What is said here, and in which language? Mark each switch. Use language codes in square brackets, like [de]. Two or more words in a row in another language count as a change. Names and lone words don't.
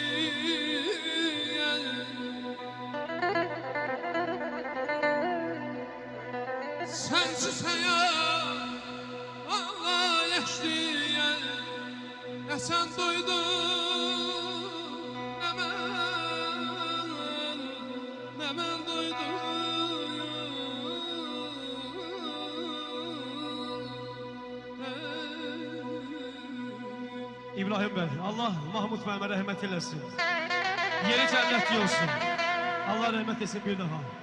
[az] Sənsiz həyat vallah heçdi. Nə sən duydun, nə mən duydum. [tr] İbrahim Bey, Allah Mahmut Bey'e rahmet eylesin. Yeri cennetli olsun. Allah rahmet eylesin bir daha.